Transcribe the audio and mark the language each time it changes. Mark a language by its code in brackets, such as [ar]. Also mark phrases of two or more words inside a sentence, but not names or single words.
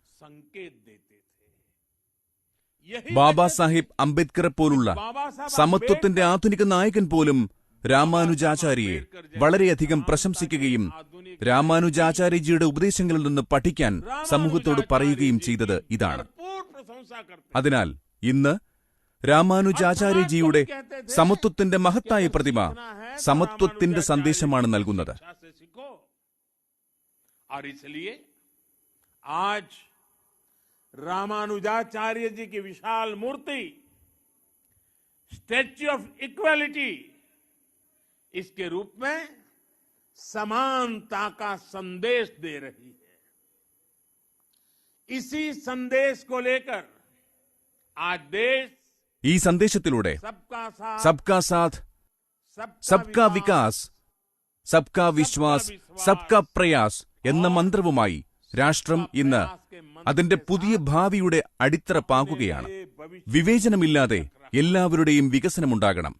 [ml] ബാബാ സാഹിബ് അംബേദ്കറെ പോലുള്ള സമത്വത്തിന്റെ ആധുനിക നായകൻ പോലും രാമാനുജാചാര്യയെ വളരെയധികം പ്രശംസിക്കുകയും രാമാനുജാചാര്യജിയുടെ ഉപദേശങ്ങളിൽ നിന്ന് പഠിക്കാൻ സമൂഹത്തോട് പറയുകയും ചെയ്തത് ഇതാണ്. അതിനാൽ ഇന്ന് രാമാനുജാചാര്യജിയുടെ സമത്വത്തിന്റെ മഹത്തായ പ്രതിമ സമത്വത്തിന്റെ സന്ദേശമാണ് നൽകുന്നത്. [hi] रामानुजाचार्य जी की विशाल मूर्ति स्टैच्यू ऑफ इक्वालिटी इसके रूप में समानता का संदेश दे रही है. इसी संदेश को लेकर आज देश [ml] ഈ സന്ദേശത്തിലൂടെ [hi] सबका साथ, सबका विकास, सबका विश्वास, सबका प्रयास [ml] എന്ന മന്ത്രവുമായി രാഷ്ട്രം ഇന്ന് അതിന്റെ പുതിയ ഭാവിയുടെ അടിത്തറ പാകുകയാണ്. വിവേചനമില്ലാതെ എല്ലാവരുടെയും വികസനമുണ്ടാകണം.